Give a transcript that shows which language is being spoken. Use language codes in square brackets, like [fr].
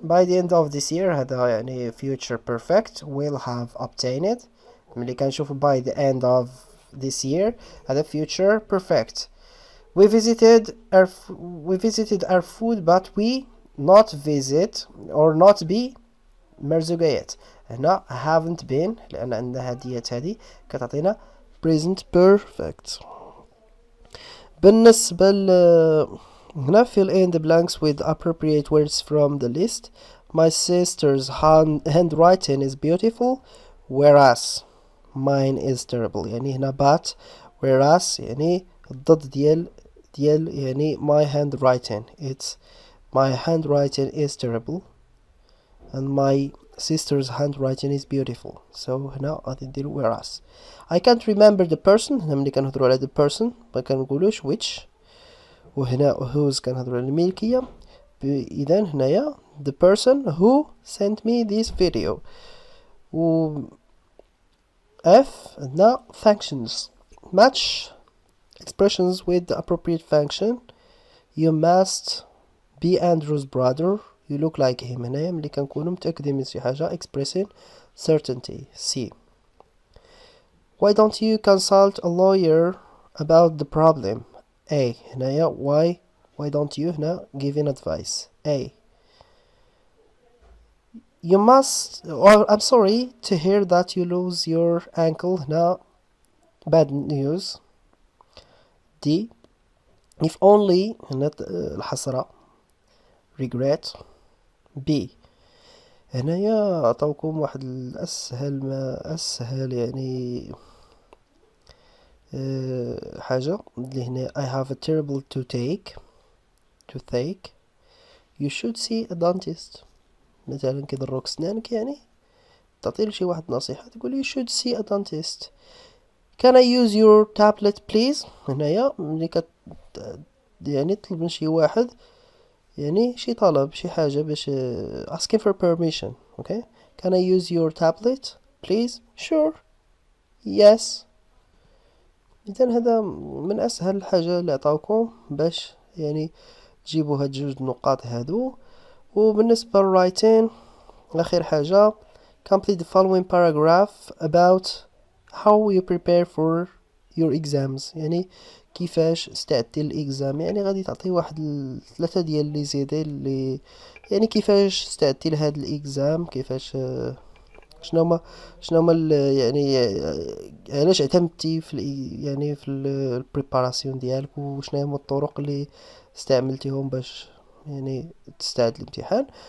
[en] By the end of this year, [ar] هذا يعني [en] future perfect, will have obtained. [ar] ملي كنشوف [en] by the end of this year هذا future perfect. We visited our food, but we not visit or not be مرزوقيات. [ar] هنا [en] haven't been [ar] لأن عندنا هديات هذه كتعطينا present perfect. بالنسبة هنا [en] fill in the blanks with appropriate words from the list. My sister's handwriting is beautiful, whereas mine is terrible. [ar] يعني هنا but whereas يعني الضد ديال يعني [en] my handwriting. It's my handwriting is terrible and my sister's handwriting is beautiful. [ar] So هنا غادي نديرو whereas. [en] I can't remember the person. [ar] هنا ملي كنهضرو على [en] the person [ar] ما كنقولوش which. وهنا whose كنهضرو على الملكية. إذن هنايا [en] the person who sent me this video. [ar] و F عندنا functions. [en] Match expressions with the appropriate function. You must be Andrew's brother. You look like him. [ar] هنايا ملي كنكونو متأكدين من شي حاجة [en] expressing certainty. C. Why don't you consult a lawyer about the problem? A. هنايا why don't you هنا giving advice. A. You must, or I'm sorry to hear that you lose your ankle. هنا bad news. D. If only [ar] هنا الحسرة [en] regret. B. [ar] هنايا عطاوكم واحد الأسهل ما أسهل يعني حاجة اللي هنا [en] I have a terrible toothache. You should see a dentist. [ar] مثلا كيضروك سنانك يعني تعطي لشي واحد نصيحة تقول [en] you should see a dentist. Can I use your tablet please. [ar] هنايا ملي يعني تطلب من شي واحد يعني شي طلب شي حاجة باش [en] asking for permission. Okay. Can I use your tablet please. Sure. Yes. [ar] إذن هذا من أسهل الحاجة اللي عطاوكم باش يعني تجيبوا هاد جوج نقاط هادو. وبالنسبة للرايتين آخر حاجة [en] complete the following paragraph about how you prepare for your exams. [ar] يعني كيفاش استعدتي للإكزام. يعني غادي تعطي واحد 3 ديال لي زيدي اللي يعني كيفاش استعدتي لهاد الإكزام كيفاش شنو هما يعني علاش اعتمدتي في يعني في البريباراسيون ديالك وشنو هما الطرق اللي استعملتيهم باش يعني تستعد للامتحان.